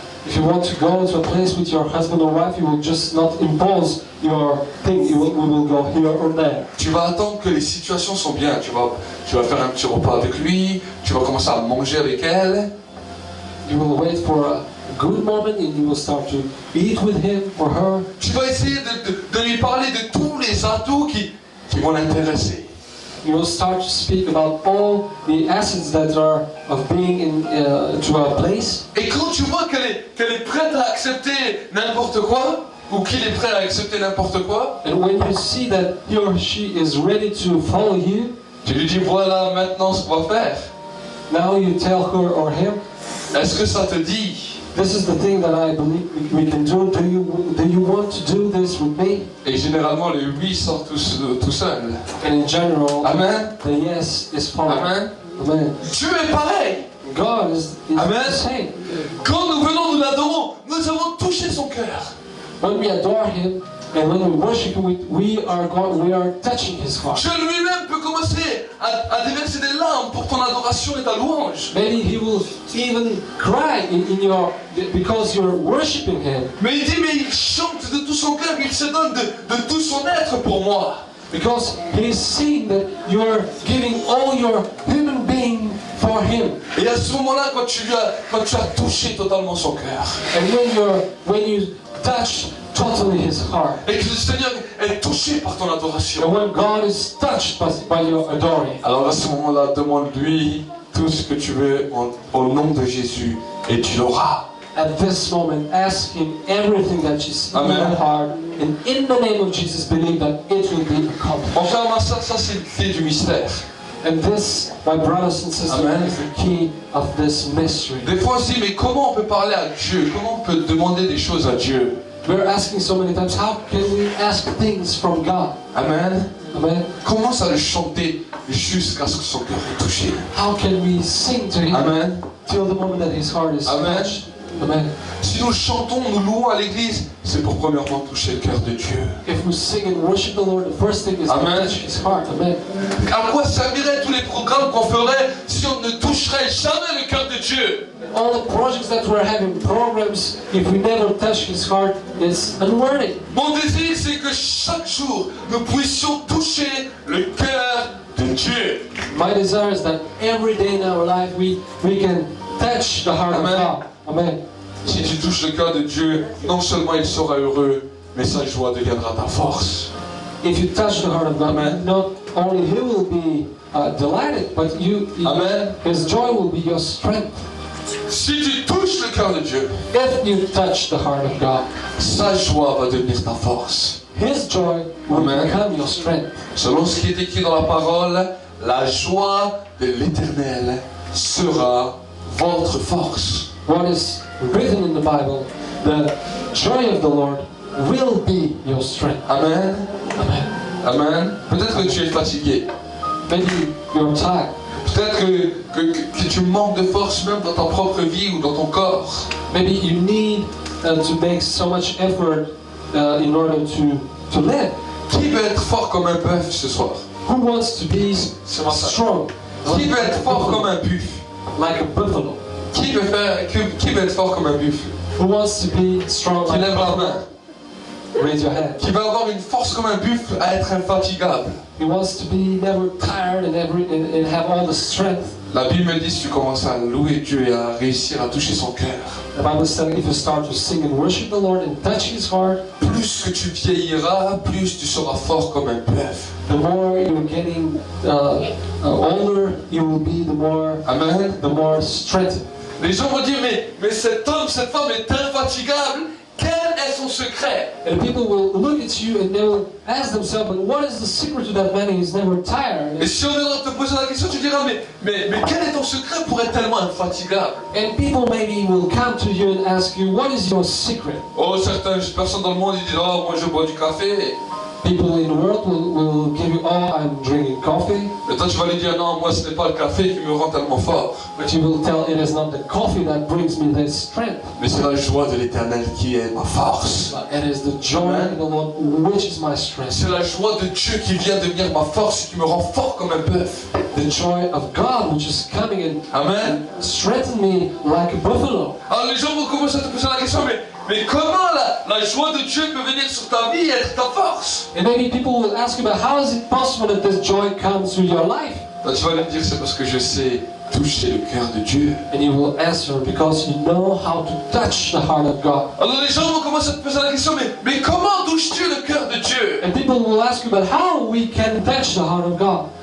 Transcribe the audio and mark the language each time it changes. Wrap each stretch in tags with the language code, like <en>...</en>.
<en>If you want to go to a place with your husband or wife, you will just not impose your thing. We will go here or there.</en> <fr>Tu vas attendre que les situations sont bien. Tu vas faire un petit repas avec lui, tu vas commencer à manger avec elle.</fr> <en>You will wait for a good moment and you will start to eat with him or her.</en> <fr>Tu vas essayer de lui parler de tous les atouts qui vont l'intéresser.</fr> <en>You will start to speak about all the assets that are of being to a place.</en> <fr>Et quand tu vois qu'elle est prête à accepter n'importe quoi, ou qu'il est prêt à accepter n'importe quoi,</fr> <en>And when you see that he or she is ready to follow you,</en> <fr>tu lui dis voilà maintenant ce qu'on va faire.</fr> <en>now you tell her or him,</en> <fr>Est-ce que ça te dit?</fr> <en>this is the thing that I believe we can do. Do you want to do this with me?</en> <fr>Et généralement les oui sortent tout seuls.</fr> <en>And in general, Amen. the yes is followed. Amen. Amen.</en> <fr>Dieu est pareil.</fr> <en>God is Amen. the same.</en> <fr>Quand nous venons, nous l'adorons, nous avons touché son cœur.</fr> <en>When we adore him and when we worship him, we are touching his heart.</en> <fr>Dieu lui-même peut commencer à déverser des larmes pour ton adoration et ta louange.</fr> <en>Maybe he will even cry because you're worshiping him.</en> <fr>Mais il dit, mais il chante de tout son cœur, il se donne de tout son être pour moi.</fr> <en>Because he's seeing that you're giving all your human being for him.</en> <fr>Et à ce moment-là, quand tu as touché totalement son cœur,</fr> <en>And when you touch totally his heart,</en> <fr>et que le Seigneur est touché par ton adoration,</fr> <en>and when God is touched by your adoring,</en> <fr>alors à ce moment-là, demande-lui tout ce que tu veux au nom de Jésus, et tu l'auras.</fr> <en>at this moment, ask him everything that is in Amen. your heart, and in the name of Jesus, believe that it will be accomplished.</en> <fr>Mon frère, ça c'est le clé du mystère.</fr> <en>And this, my brothers and sisters, Amen. is the key of this mystery.</en> <fr>Des fois on se dit, mais comment on peut parler à Dieu? Comment on peut demander des choses à Dieu?</fr> <en>We're asking so many times, how can we ask things from God? Amen. Amen.</en> <fr>Commence à le chanter jusqu'à ce que son cœur est touché.</fr> <en>How can we sing to him Amen. till the moment that his heart is Amen. touched? Amen.</en> <fr>Si nous chantons, nous louons à l'église, c'est pour premièrement toucher le cœur de Dieu.</fr> <en>If we sing and worship the Lord, the first thing is Amen. to touch his heart. Amen.</en> <fr>À quoi serviraient tous les programmes qu'on ferait si on ne toucherait jamais le cœur de Dieu?</fr> <en>All the projects that we're having, programs, if we never touch his heart, is unworthy.</en> <fr>Mon désir, c'est que chaque jour, nous puissions toucher le cœur de Dieu.</fr> <en>My desire is that every day in our life we can touch the heart Amen. of God. Amen.</en> <fr>Si tu touches le cœur de Dieu, non seulement il sera heureux, mais sa joie deviendra ta force.</fr> <en>If you touch the heart of God, Amen. not only he will be delighted, but Amen. his joy will be your strength.</en> <fr>Si tu touches le cœur de Dieu,</fr> <en>If you touch the heart of God,</en> <fr>sa joie va devenir ta force.</fr> <en>his joy will Amen. become your strength.</en> <fr>Selon ce qui est écrit dans la parole, la joie de l'Éternel sera votre force.</fr> <en>What is written in the Bible, the joy of the Lord will be your strength. Amen. Amen. Amen.</en> <fr>Peut-être que tu es fatigué.</fr> <en>Maybe you're tired.</en> <fr>Peut-être que tu manques de force même dans ta propre vie ou dans ton corps.</fr> <en>Maybe you need to make so much effort in order to live.</en> <fr>Qui veut être fort comme un bœuf ce soir?</fr> <en>Who wants to be</en> <fr>C'est moi ça.</fr> <en>strong?</en> <fr>Qui veut être fort comme un buffle?</fr> <en>Like a buffalo.</en> <fr>Qui veut être fort comme un buffle?</fr> <en>Who wants to be strong</en> <fr>Qui</fr> <en>like a</en> <fr>lève la</fr> <en>buffalo?</en> <fr>main.</fr> <en>Raise your hand.</en> <fr>Qui va avoir une force comme un buffle à être infatigable.</fr> <en>He wants to be never tired and have all the strength.</en> <fr>La Bible me dit si tu commences à louer Dieu et à réussir à toucher son cœur,</fr> <en>The Bible says if you start to sing and worship the Lord and touch his heart,</en> <fr>plus que tu vieilliras, plus tu seras fort comme un bœuf.</fr> <en>the more you're getting older, you will be the more strengthened.</en> <fr>Les gens vont dire mais cet homme, cette femme est infatigable. Quelle est son secret?</fr> <en>And people will look at you and they will ask themselves, but what is the secret to that man who's never tired?</en> <fr>Et si on viendra te poser la question, tu diras, mais quel est ton secret pour être tellement infatigable?</fr> <en>And people maybe will come to you and ask you, what is your secret?</en> <fr>Oh, certaines personnes dans le monde, ils disent, oh, moi je bois du café.</fr> <en>People in the world will give you, oh, I'm drinking coffee.</en> <fr>Et toi, tu vas lui dire, non, moi ce n'est pas le café qui me rend tellement fort.</fr> <en>But you will tell it is not the coffee that brings me this strength.</en> <fr>Mais c'est la joie de l'Éternel qui est ma force.</fr> <en>But it is the joy in the Lord which is my strength.</en> <fr>C'est la joie de Dieu qui vient devenir ma force et qui me rend fort comme un bœuf.</fr> <en>The joy of God which is coming and Amen. strengthen me like a buffalo.</en> <fr>Alors les gens vont commencer à te poser la question, mais comment la joie de Dieu peut venir sur ta vie et être ta force?</fr> <en>And maybe people will ask you, but how is it possible that this joy comes to your life?</en> <fr>Toi, tu vas lui dire, c'est parce que je sais toucher le cœur de Dieu.</fr> <en>And you will answer, because you know how to touch the heart of God.</en> <fr>Alors les gens vont commencer à te poser la question, mais comment touches-tu le cœur de Dieu?</fr> <en>And people will ask you, but how we can touch the heart of God?</en>